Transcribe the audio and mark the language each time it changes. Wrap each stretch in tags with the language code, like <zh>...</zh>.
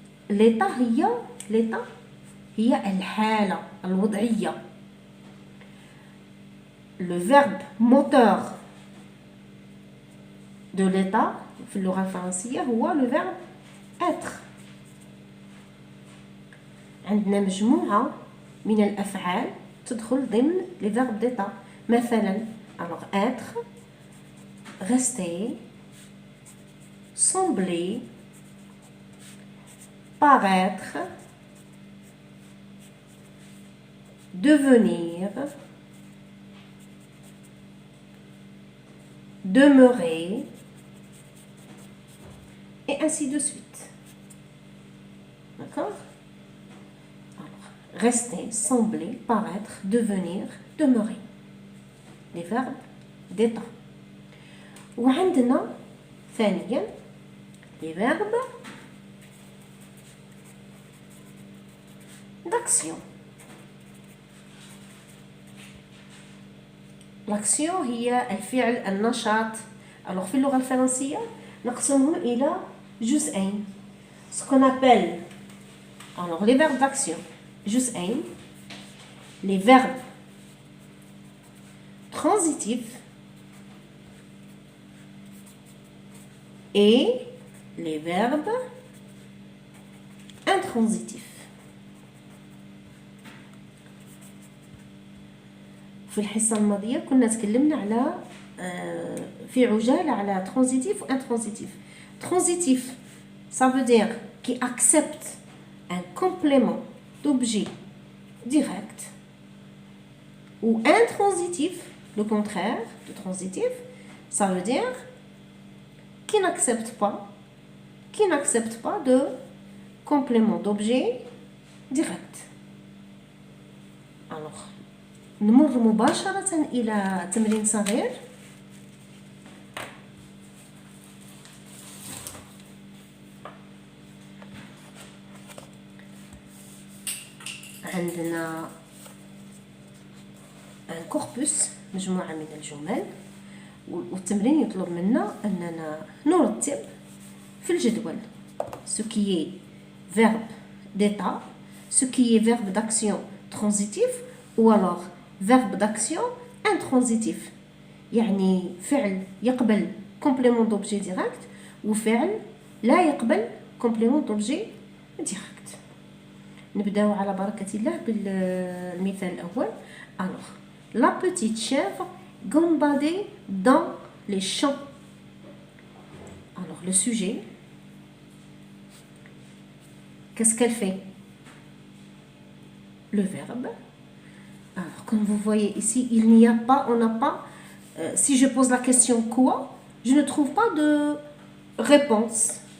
<ar>l'état هي الحالة الوضعية.</ar> <fr>Le verbe moteur de l'état</fr> <ar>في اللغة الفرنسية هو</ar> <fr>le verbe être.</fr> <ar>عندنا مجموعة من الأفعال تدخل ضمن</ar> <fr>les verbes d'état.</fr> <ar>مثلا</ar> <fr>alors être, rester, sembler, paraître, devenir, demeurer, et ainsi de suite. D'accord? Alors, rester, sembler, paraître, devenir, demeurer. Les verbes d'état.</fr> <ar>وعندنا ثانيا</ar> <fr>les verbes d'action.</fr> <ar>l'action هي الفعل النشاط. alors في اللغة الفرنسية نقسمهم إلى جزئين.</ar> <fr>ce qu'on appelle alors les verbes d'action</fr> <ar>جزئين:</ar> <fr>les verbes transitifs et les verbes intransitifs.</fr> <ar>في الحصة الماضية كنا تكلمنا على في عجالة على</ar> <fr>transitif ou intransitif. Transitif, ça veut dire qui accepte un complément d'objet direct. Ou intransitif, le contraire de transitif, ça veut dire qui n'accepte pas de complément d'objet direct.</fr> <ar>Alors نمر مباشرة إلى تمرين صغير. عندنا</ar> <fr>un corpus</fr> <ar>مجموعة من الجمل، والتمرين يطلب منا أننا نرتب في الجدول</ar> <fr>ce qui est verbe d'état, ce qui est verbe d'action transitif ou alors verbe d'action intransitif.</fr> <ar>يعني فعل يقبل</ar> <fr>complément d'objet direct</fr> <ar>وفعل لا يقبل</ar> <fr>complément d'objet direct.</fr> <ar>نبداو على بركة الله بالمثال الأول.</ar> <fr>alors la petite chèvre gambadait dans les champs. alors le sujet, qu'est-ce qu'elle fait? le verbe. alors comme vous voyez ici, il n'y a pas, on n'a pas, si je pose la question quoi, je ne trouve pas de réponse.</fr>